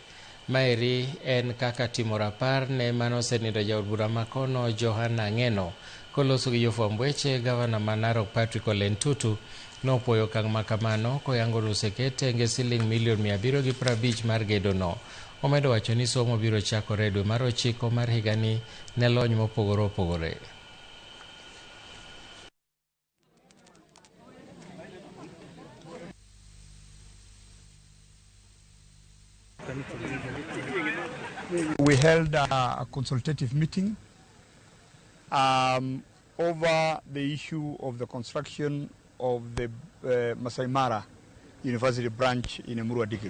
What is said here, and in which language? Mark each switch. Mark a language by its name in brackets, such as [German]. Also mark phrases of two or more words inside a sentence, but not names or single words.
[Luo (Kenya and Tanzania)] Maeri en kaka timo rapar ne manosenindo jaod bura makono Johana Ngeno koloso gi jofwamb weche. Gavana ma Narok Patrick Ole Ntutu nopuoyo okang' makamano koyango nusekete nge siling milion 750 mar gedo no. Omedo wacho ni somo biro chakore dwe mar 9 mar higani ne lony mopogore opogore. [English] We held a consultative meeting over the issue of the construction of the Maasai Mara University branch in Emurua Dikirr.